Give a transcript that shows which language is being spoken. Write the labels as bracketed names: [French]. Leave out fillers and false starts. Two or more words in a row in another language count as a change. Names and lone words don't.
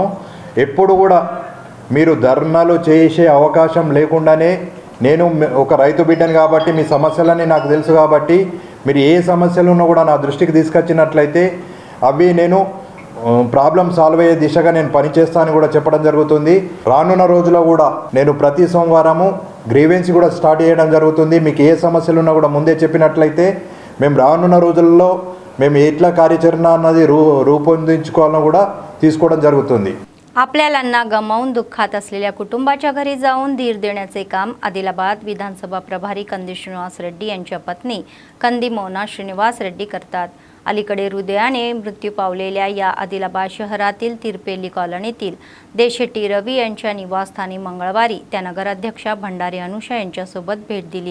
[Telugu] ఎప్పుడు కూడా మీరు ధర్నాలు చేసే అవకాశం లేకుండానే, నేను ఒక రైతు బిడ్డను కాబట్టి మీ సమస్యలన్నీ నాకు తెలుసు కాబట్టి మీరు ఏ సమస్యలు ఉన్నా కూడా నా దృష్టికి తీసుకొచ్చినట్లయితే అవి నేను [English] problem solve [Telugu] అయ్యే దిశగా నేను పనిచేస్తానని కూడా చెప్పడం జరుగుతుంది. రానున్న రోజుల్లో కూడా నేను ప్రతి సోమవారము గ్రీవెన్స్ కూడా స్టార్ట్ చేయడం జరుగుతుంది. మీకు ఏ సమస్యలు ఉన్నా కూడా ముందే చెప్పినట్లయితే మేము రానున్న రోజుల్లో మేము ఎట్లా కార్యాచరణ అన్నది రూపొందించుకోవాలని కూడా తీసుకోవడం జరుగుతుంది. [Marathi] आपल्यालांना गमावून दुःखात असलेल्या कुटुंबाच्या घरी जाऊन धीर देण्याचे काम आदिलाबाद विधानसभा प्रभारी कंदी श्रीनिवास रेड्डी यांच्या पत्नी कंदी मोना श्रीनिवास रेड्डी करतात। अलीकडे हृदयाने मृत्यू पावलेल्या या आदिलाबाद शहरातील तिरपेली कॉलनीतील देशेटी रवी यांच्या निवासस्थानी मंगळवारी त्या नगराध्यक्षा भंडारी अनुषा यांच्यासोबत भेट दिली।